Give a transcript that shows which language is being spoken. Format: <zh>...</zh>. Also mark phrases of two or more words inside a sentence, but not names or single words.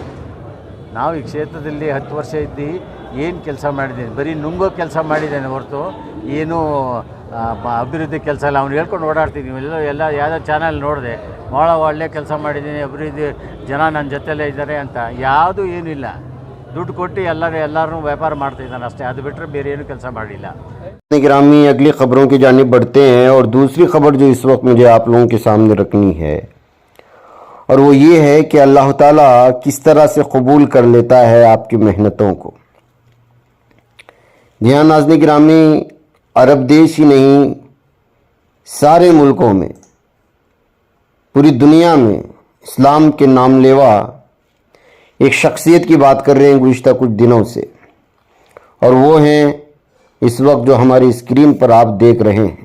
<kn>ನಾವು ಈ ಕ್ಷೇತ್ರದಲ್ಲಿ 10 ವರ್ಷ ಇದ್ದು ಏನು ಕೆಲಸ ಮಾಡಿದ್ದೀನಿ, ಬರೀ ನುಂಗೋ ಕೆಲಸ ಮಾಡಿದ್ದೇನೆ ಹೊರತು ಏನೂ ಅಭಿವೃದ್ಧಿ ಕೆಲಸ ಎಲ್ಲ ಅವ್ನು ಹೇಳ್ಕೊಂಡು ಓಡಾಡ್ತಿದ್ದೀವಿ. ಎಲ್ಲ ಯಾವುದೋ ಚಾನಲ್ ನೋಡಿದೆ, ಭಾಳ ಒಳ್ಳೆ ಕೆಲಸ ಮಾಡಿದ್ದೀನಿ, ಅಭಿವೃದ್ಧಿ ಜನ ನನ್ನ ಜೊತೆಲೇ ಇದ್ದಾರೆ ಅಂತ. ಯಾವುದೂ ಏನೂ ಇಲ್ಲ. ದುಡ್ಡು ಕೊಟ್ಟು ಎಲ್ಲರೂ ವ್ಯಾಪಾರ ಮಾಡ್ತಿದ್ದಾನೆ ಅಷ್ಟೇ. ಅದು ಬಿಟ್ಟರೆ ಬೇರೆ ಏನೂ ಕೆಲಸ ಮಾಡಿಲ್ಲ.</kn> <ur>گرامی اگلی خبروں کی جانب بڑھتے ہیں اور دوسری خبر جو اس وقت مجھے آپ لوگوں کے سامنے رکھنی ہے اور وہ یہ ہے کہ اللہ تعالیٰ کس طرح سے قبول کر لیتا ہے آپ کی محنتوں کو. جی ہاں ناظرین گرامی، عرب دیش ہی نہیں سارے ملکوں میں، پوری دنیا میں اسلام کے نام لیوا ایک شخصیت کی بات کر رہے ہیں گزشتہ کچھ دنوں سے، اور وہ ہیں اس وقت جو ہماری اسکرین پر آپ دیکھ رہے ہیں.</ur>